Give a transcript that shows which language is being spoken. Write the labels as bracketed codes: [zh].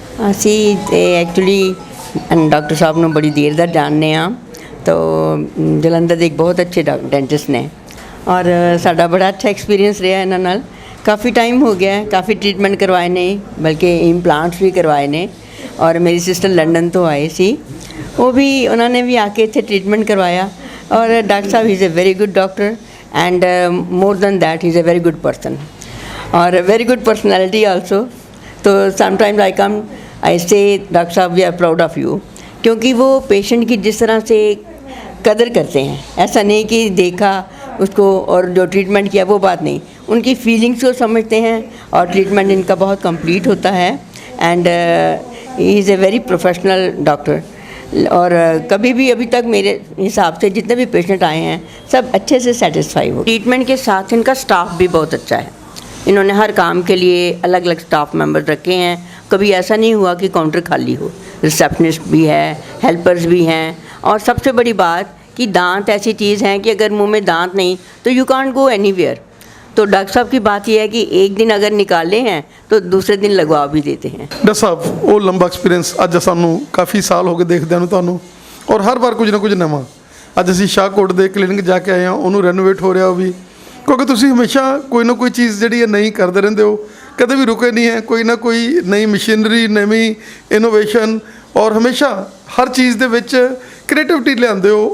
[pa] ਅਸੀਂ actually doctor ਸਾਹਿਬ ਨੂੰ ਬੜੀ ਦੇਰ ਦਾ ਜਾਣਦੇ ਹਾਂ, ਤਾਂ ਜਲੰਧਰ ਦੇ ਇੱਕ ਬਹੁਤ ਅੱਛੇ ਡੈਂਟਿਸਟ ਨੇ ਔਰ ਸਾਡਾ ਬੜਾ ਅੱਛਾ ਐਕਸਪੀਰੀਅੰਸ ਰਿਹਾ ਇਹਨਾਂ ਨਾਲ। ਕਾਫੀ ਟਾਈਮ ਹੋ ਗਿਆ, ਕਾਫੀ ਟ੍ਰੀਟਮੈਂਟ ਕਰਵਾਏ ਨੇ, ਬਲਕਿ ਇੰਪਲਾਂਟਸ ਵੀ ਕਰਵਾਏ ਨੇ। ਔਰ ਮੇਰੀ ਸਿਸਟਰ ਲੰਡਨ ਤੋਂ ਆਏ ਸੀ, ਉਹ ਵੀ ਉਹਨਾਂ ਨੇ ਵੀ ਆ ਕੇ ਇੱਥੇ ਟ੍ਰੀਟਮੈਂਟ ਕਰਵਾਇਆ। [en] ਔਰ ਡਾਕਟਰ ਸਾਹਿਬ is a very good doctor and more than that is a very good person और very good personality also. [hi] तो [en] sometimes I come I say doctor साहब we are proud of you, [hi] क्योंकि वो पेशेंट की जिस तरह से कदर करते हैं, ऐसा नहीं कि देखा उसको और जो ट्रीटमेंट किया वो बात नहीं, उनकी फीलिंग्स को समझते हैं और ट्रीटमेंट इनका बहुत कंप्लीट होता है। [en] And he is a very professional doctor. [hi] और कभी भी अभी तक मेरे हिसाब से जितने भी पेशेंट आए हैं सब अच्छे से सेटिस्फाई हो। ट्रीटमेंट के साथ इनका स्टाफ भी बहुत अच्छा है, इन्होंने हर काम के लिए अलग अलग स्टाफ मेंबर रखे हैं। कभी ऐसा नहीं हुआ कि काउंटर खाली हो, रिसेप्शनिस्ट भी है, हेल्पर्स भी हैं। और सबसे बड़ी बात कि दांत ऐसी चीज़ है कि अगर मुंह में दांत नहीं तो [en] You can't go anywhere. [hi] तो डॉक्टर साहब की बात यह है कि एक दिन अगर निकाले हैं तो दूसरे दिन लगवा भी देते हैं। [pa] ਡਾਕਟਰ ਸਾਹਿਬ ਉਹ ਲੰਬਾ ਐਕਸਪੀਰੀਅੰਸ ਅੱਜ ਸਾਨੂੰ ਕਾਫੀ ਸਾਲ ਹੋ ਗਏ ਦੇਖਦਿਆਂ ਨੂੰ ਤੁਹਾਨੂੰ, ਔਰ ਹਰ ਵਾਰ ਕੁਝ ਨਾ ਕੁਝ ਨਵਾਂ। ਅੱਜ ਅਸੀਂ ਸ਼ਾਹਕੋਟ ਦੇ ਕਲੀਨਿਕ ਜਾ ਕੇ ਆਏ ਹਾਂ, ਉਹਨੂੰ ਰੈਨੋਵੇਟ ਹੋ ਰਿਹਾ ਉਹ ਵੀ, ਕਿਉਂਕਿ ਤੁਸੀਂ ਹਮੇਸ਼ਾ ਕੋਈ ਨਾ ਕੋਈ ਚੀਜ਼ ਜਿਹੜੀ ਹੈ ਨਈ ਕਰਦੇ ਰਹਿੰਦੇ ਹੋ, ਕਦੇ ਵੀ ਰੁਕੇ ਨਹੀਂ ਹੈ। ਕੋਈ ਨਾ ਕੋਈ ਨਈ ਮਸ਼ੀਨਰੀ, ਨਵੀਂ ਇਨੋਵੇਸ਼ਨ, ਔਰ ਹਮੇਸ਼ਾ ਹਰ ਚੀਜ਼ ਦੇ ਵਿੱਚ ਕ੍ਰੀਏਟਿਵਿਟੀ ਲਿਆਉਂਦੇ ਹੋ।